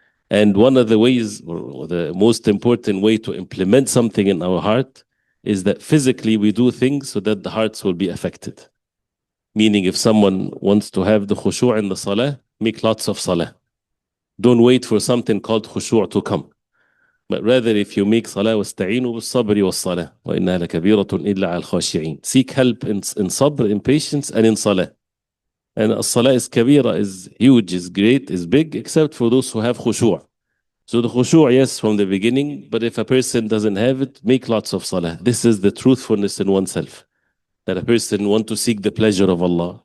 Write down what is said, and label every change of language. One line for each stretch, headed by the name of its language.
English: And one of the ways, or the most important way to implement something in our heart is that physically we do things so that the hearts will be affected. Meaning if someone wants to have the khushu' in the salah, make lots of salah. Don't wait for something called khushu' to come. But rather if you make salah,
Arabic: وَاسْتَعِينُوا بِالصَّبْرِ وَالصَّلَاةِ وَإِنَّهَا لَكَبِيرَةٌ إِلَّا عَلَى الْخَاشِعِينَ.
English: Seek help in sabr, in patience, and in salah. And as-salah is kabira, is huge, is great, is big, except for those who have khushu'. So the khushu', yes, from the beginning, but if a person doesn't have it, make lots of salah. This is the truthfulness in oneself. That a person want to seek the pleasure of Allah.